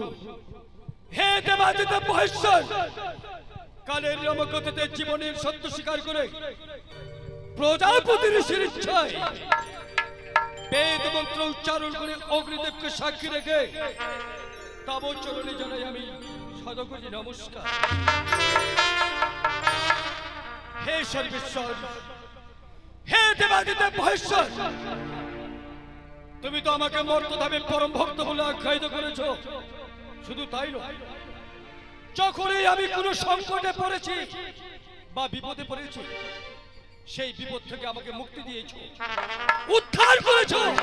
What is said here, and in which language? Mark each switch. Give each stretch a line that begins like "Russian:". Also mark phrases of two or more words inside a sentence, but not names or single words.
Bangla: হে দেবাদিদেব মহেশ্বর কালের রমগতিতে জীবনের সত্য স্বীকার করে প্রজাপতি ঋষির ইচ্ছায় বেদ মন্ত্র উচ্চারণ করে অগ্নিদেবকে সাক্ষী রেখে তব চরণে জানাই আমি শতকোটি নমস্কার। হে সর্বেশ্বর হে দেবাদিদেব মহেশ্বর তুমি তো আমাকে মর্তধামে পরম ভক্ত বলে আখ্যায়িত করেছো। শুধু তাই নয়, যখনই আমি কোনো সংকটে পড়েছি বা বিপদে পড়েছি সেই বিপদ থেকে আমাকে মুক্তি দিয়েছো, উদ্ধার করেছো।